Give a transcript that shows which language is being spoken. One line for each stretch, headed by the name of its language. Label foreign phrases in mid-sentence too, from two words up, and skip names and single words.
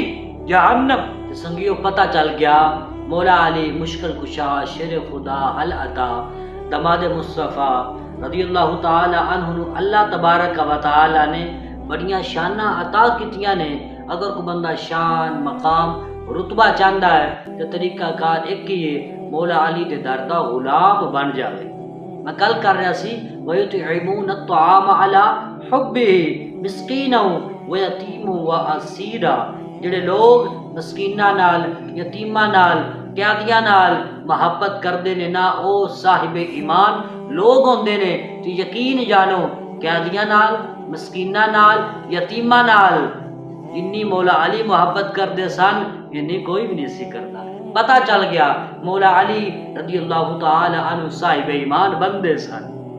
Punjabi: جہنم سنگیو پتہ چل گیا مولا علی مشکل کشا شیر خدا حل عطا دماد مصطفیٰ رضی اللہ تعالی عنہ اللہ تبارک و تعالی نے بڑیاں شانہ عطا کیتیاں نے اگر کوئی بندہ شان مقام رتبہ چاہتا ہے تو طریقہ کار ایک ہی ہے مولا علی دے در دا غلام بن جائے میں کل کر رہا سی
Arabic: وَيُطْعِمُونَ الطَّعَامَ عَلَىٰ حُبِّهِ مِسْكِينًا وَيَتِيمًا وَأَسِيرًا
Punjabi: جڑے لوگ مسکیناں نال یتیماں نال قیدیاں نال محبت کردے نے نا او صاحب ایمان لوگ ہوندے نے تو یقین جانو قیدیاں نال مسکیناں نال یتیماں نال جنی مولا علی محبت کردے سن انی کوئی بھی نہیں سی کرتا پتہ چل گیا مولا علی رضی اللہ تعالی عنہ صاحب ایمان بندے سن